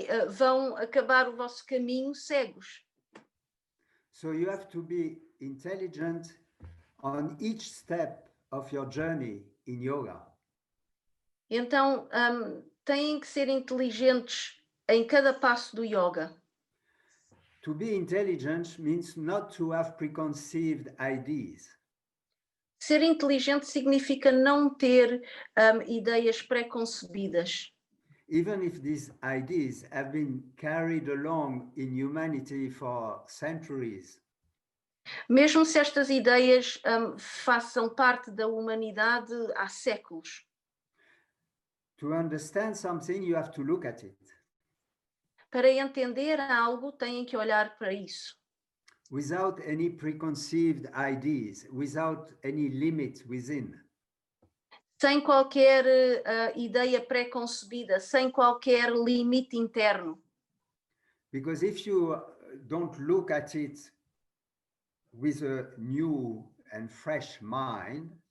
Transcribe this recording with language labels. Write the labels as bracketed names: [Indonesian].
[Portuguese] Vão acabar o vosso caminho cegos. [English] So you have to be intelligent on each step of your journey in yoga. [Portuguese] Então, têm que ser inteligentes em cada passo do yoga. [English] To be intelligent means not to have preconceived ideas. [Portuguese] Ser inteligente significa não ter ideias pré-concebidas. [English] Even if these ideas have been carried along in humanity for centuries. [Portuguese] Mesmo se estas ideias façam parte da humanidade há séculos. [English] To understand something, you have to look at it. [Portuguese] para entender algo, têm que olhar para isso. [English] without any preconceived ideas, without any limit within. [Portuguese] Sem qualquer ideia pré-concebida, sem qualquer limite interno. [English] Because if you don't look at it with a new and fresh mind,